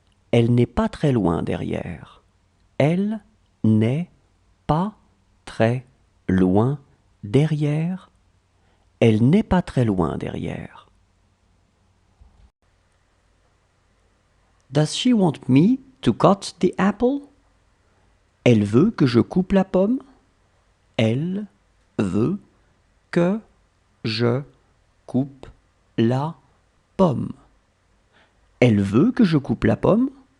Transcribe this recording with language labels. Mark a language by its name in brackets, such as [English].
[French] Elle n'est pas très loin derrière. Elle n'est pas très loin derrière. Elle n'est pas très loin derrière. [English] Does she want me to cut the apple? [French] Elle veut que je coupe la pomme? Elle veut que je coupe la pomme. Elle veut que je coupe la pomme?